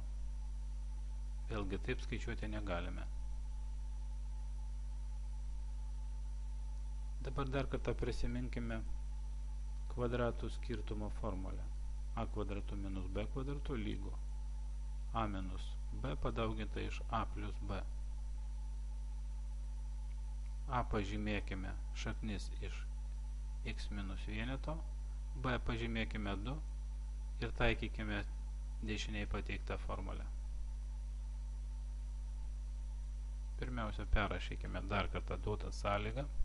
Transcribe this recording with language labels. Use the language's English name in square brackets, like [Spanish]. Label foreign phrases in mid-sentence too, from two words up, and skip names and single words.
[Lithuanian] Vėlgi taip skaičiuoti negalime. Dabar dar kartą prisiminkime kvadratų skirtumo formulę. A kvadratu minus b kvadratu lygu a minus b padauginta iš a plus b. A pažymėkime šaknis iš x minus vieneto, b pažymėkime 2 ir taikykime dešiniai pateiktą formulę. Pirmiausia, perrašykime dar kartą duotą sąlygą.